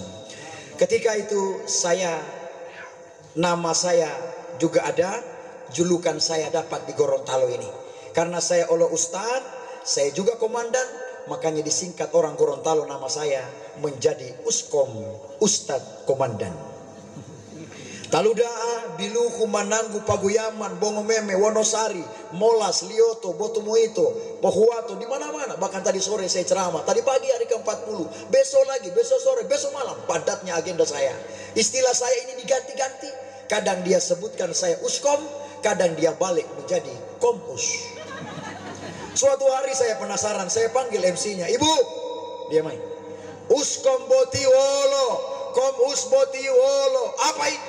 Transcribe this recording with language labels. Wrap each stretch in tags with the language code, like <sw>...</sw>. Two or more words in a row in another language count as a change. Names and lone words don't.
<id>Ketika itu nama saya juga ada, julukan saya dapat di Gorontalo ini. Karena saya oleh Ustadz, saya juga komandan, makanya disingkat orang Gorontalo nama saya menjadi Uskom, Ustadz Komandan. Taludaa, Biluku, Mananggu, Paguyaman, Bongomeme, Wonosari, Molas, Lioto, Botumoito, Pohuato, di mana-mana. Bahkan tadi sore saya ceramah, tadi pagi hari ke-40, besok lagi, besok sore, besok malam, padatnya agenda saya. Istilah saya ini diganti-ganti. Kadang dia sebutkan saya Uskom, kadang dia balik menjadi Kompus. Suatu hari saya penasaran, saya panggil MC-nya, "Ibu," dia main, "Uskom Botiwolo, Kom Us Botiwolo, apa itu?"</id>